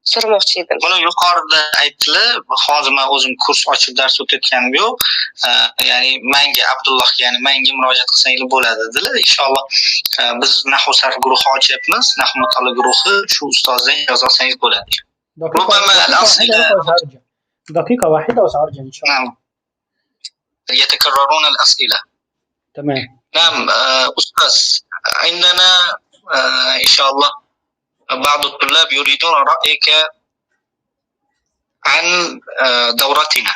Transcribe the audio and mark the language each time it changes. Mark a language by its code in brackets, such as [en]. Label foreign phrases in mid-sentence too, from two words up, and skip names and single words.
[uz] so'ramoqchi edim. Buni yuqorida aytdilar. Hozir men o'zim kurs ochib dars o'tayotganim yo'q. Ya'ni menga Abdullohga, ya'ni menga murojaat qilsangiz bo'ladi dedilar. Inshaalloh biz nahv sarf guruhi ochyapmiz. Nahv mutolaa guruhi shu ustozdan ijoza olsangiz bo'ladi. [ar] دقيقة واحدة وسأرجع إن شاء الله. نعم. يتكررون الأسئلة. تمام. نعم أستاذ، عندنا إن شاء الله بعض الطلاب يريدون رأيك عن دورتنا.